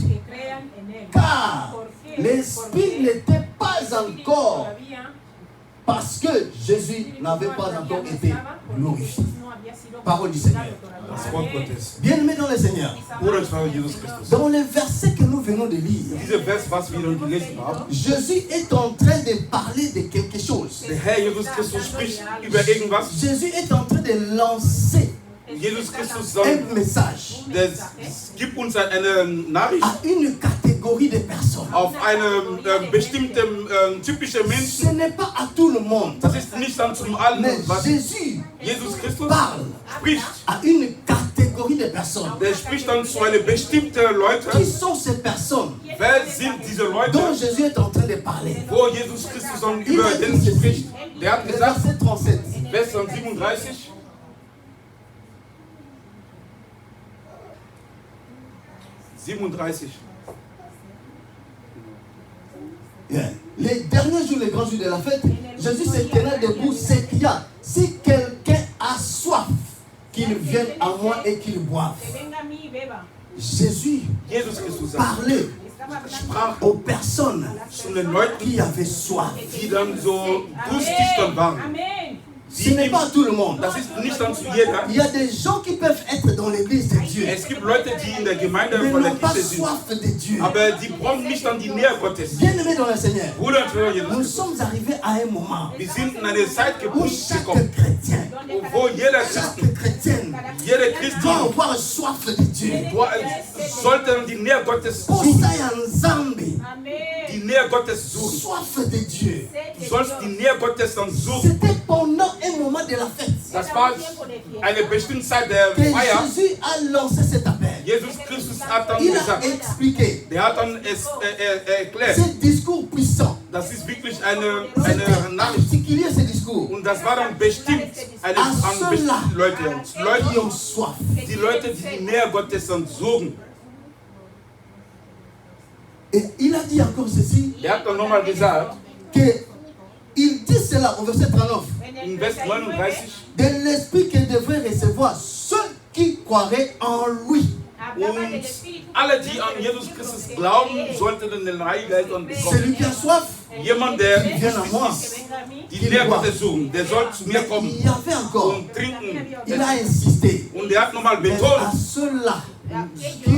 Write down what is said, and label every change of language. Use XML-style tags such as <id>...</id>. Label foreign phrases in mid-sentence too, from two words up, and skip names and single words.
<fr>Car l'esprit n'était pas encore, parce que Jésus n'avait pas encore été glorifié. Parole du Seigneur.</fr> <de>das Wort Gottes.</de> <fr>Bien-aimés dans le Seigneur,</fr> <de>Bruder und Frau Jesus Christus.</de> <fr>dans le verset que nous venons de lire,</fr> <de>Dieser Vers, was wir dann gelesen haben,</de> <fr>Jésus est en train de parler de quelque chose.</fr> <de>der Herr Jesus Christus spricht über irgendwas.</de> <fr>Jésus est en train de lancer</fr> <de>Jesus Christus sagt,</de> <fr>un message</fr> <de>das gibt uns eine Nachricht</de> <fr>à une catégorie de personnes.</fr> <de>auf eine bestimmte typische</de> <fr>Ce</fr> <de>Menschen.</de> <fr>n'est pas à tout le monde,</fr> <de>Das ist nicht dann zum allen,</de> <fr>mais</fr> <de>was</de> <fr>Jésus</fr> <de>Jesus Christus</de> <fr>parle</fr> <de>spricht.</de> <fr>à une catégorie de personnes.</fr> <de>Der spricht dann zu einer bestimmten</de> <fr>Qui</fr> <de>Leute.</de> <fr>sont ces personnes</fr> <de>Wer sind diese Leute,</de> <fr>dont Jésus est en train de parler?</fr> <de>wo Jesus Christus dann über den spricht? Der hat</de> <fr>Le</fr> <de>gesagt,</de> <fr>verset 37.</fr> <de>Vers 37, Yeah.</de> <fr>Les derniers jours, les grands jours de la fête, Jésus se tenait debout, s'écria, si quelqu'un a soif, qu'il vienne à moi et qu'il boive. Jésus</fr> <de>Jesus Christus sagt,</de> <fr>parlait</fr> <de>sprach</de> <fr>aux personnes</fr> <de>zu den Leuten,</de> <fr>qui avaient soif.</fr> <de>die dann so durstig dann waren.</de> <fr>Ce n'est pas à tout le monde.</fr> <de>Das ist nicht dann zu jeder.</de> <fr>Il y a des gens qui peuvent être dans l'église de Dieu,</fr> <de>Es gibt Leute, die in der Gemeinde</de> <fr>mais</fr> <de>von der</de> <fr>n'ont pas</fr> <de>Kirche sind,</de> <fr>soif de Dieu.</fr> <de>aber die brauchen nicht dann die Nähe Gottes.</de> <fr>Bien-aimés dans le Seigneur,</fr> <de>Bruder und Schwester</de> <fr>nous</fr> <de>Jesus,</de> <fr>sommes arrivés à un moment</fr> <de>wir sind in eine Zeit</de> <fr>où chaque</fr> <de>gekommen,</de> <fr>chrétien,</fr> <de>wo jeder</de> <fr>chaque</fr> <de>Christ,</de> <fr>chrétienne</fr> <de>jeder</de> <fr>doit</fr> <de>Christin</de> <fr>avoir soif de Dieu.</fr> <de>sollte die Nähe Gottes</de> <fr>Pour</fr> <de>suchen.</de> <fr>ça, Nzambe,</fr> <de>Die Nähe Gottes suchen.</de> <fr>soif de Dieu.</fr> <de>Du sollst die Nähe Gottes dann suchen.</de> <fr>C'était pendant un moment de la fête</fr> <de>Das war eine bestimmte Zeit der</de> <fr>que</fr> <de>Feier.</de> <fr>Jésus a lancé cet appel.</fr> <de>Jesus Christus hat dann</de> <fr>Il a</fr> <de>gesagt,</de> <fr>expliqué</fr> <de>der hat dann es erklärt,</de> <fr>ce discours puissant.</fr> <de>das ist wirklich eine</de> <fr>C'était</fr> <de>Nachricht.</de> <fr>particulier ce discours.</fr> <de>Und das war dann bestimmt an bestimmte Leute.</de> <fr>Qui ont soif.</fr> <de>Die Leute, die die Nähe Gottes dann suchen.</de> <fr>Et il a dit encore ceci,</fr> <de>Der hat dann nochmal gesagt,</de> <fr>que il dit cela au verset 39,</fr> <de>in Vers 39,</de> <fr>de l'esprit qu'il devrait recevoir ceux qui croiraient en lui.</fr> <de>Und alle, die an Jesus Christus glauben, sollten den Heiligen Geist bekommen.</de> <fr>Celui qui a soif,</fr> <de>Jemand, der</de> <fr>vient à moi.</fr> <de>die Nähe Gottes suchen, der soll zu mir kommen</de> <fr>Il y avait encore,</fr> <de>und trinken.</de> <fr>il a insisté.</fr> <de>Und er hat nochmal</de> <fr>À</fr> <de>betont,</de> <fr>ceux-là qui</fr>